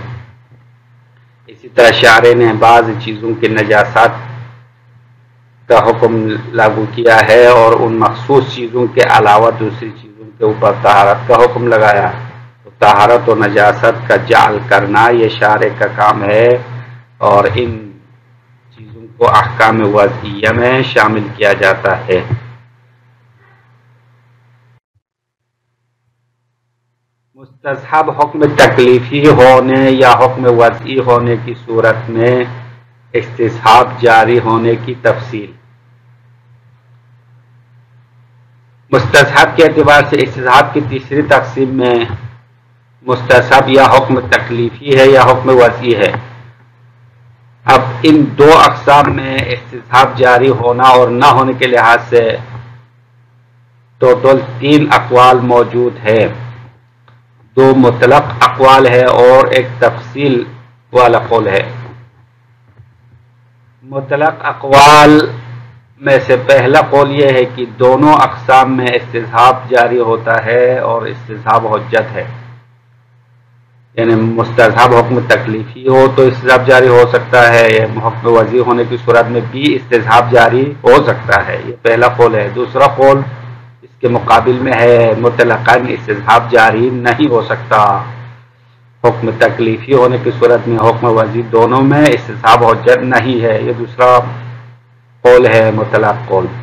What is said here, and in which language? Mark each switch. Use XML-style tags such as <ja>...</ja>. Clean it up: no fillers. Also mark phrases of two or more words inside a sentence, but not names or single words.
<ur>اسی طرح شارع نے بعض چیزوں کی نجاست کا حکم لاگو کیا ہے اور ان مخصوص چیزوں کے علاوہ دوسری چیزوں کے اوپر طہارت کا حکم لگایا۔ تو طہارت و نجاست کا جعل کرنا یہ شارع کا کام ہے، اور ان چیزوں کو احکام وضعیہ میں شامل کیا جاتا ہے۔ مستصحب حکم تکلیفی ہونے یا حکم وضعی ہونے کی صورت میں استصحاب جاری ہونے کی تفصیل۔ مستصحب کے اعتبار سے استصحاب کی تیسری تقسیم میں مستصحب یا حکم تکلیفی ہے یا حکم وضعی ہے۔ اب ان دو اقسام میں استصحاب جاری ہونا اور نہ ہونے کے لحاظ سے ٹوٹل 3 اقوال موجود ہے۔ 2 مطلق اقوال ہے اور ایک تفصیل والا قول ہے۔ مطلق اقوال میں سے پہلا قول یہ ہے کہ دونوں اقسام میں استصحاب جاری ہوتا ہے اور استصحاب حجت ہے، یعنی مستصحب حکم تکلیفی ہو تو استصحاب جاری ہو سکتا ہے، حکم وضعی ہونے کی صورت میں بھی استصحاب جاری ہو سکتا ہے، یہ پہلا قول ہے۔ دوسرا قول اس کے مقابل میں ہے مطلقاً استصحاب جاری نہیں ہو سکتا، حکم تکلیفی ہونے کی صورت میں حکم وضعی دونوں میں استصحاب حجت نہیں ہے، یہ دوسرا قول ہے مطلق قول۔</ur>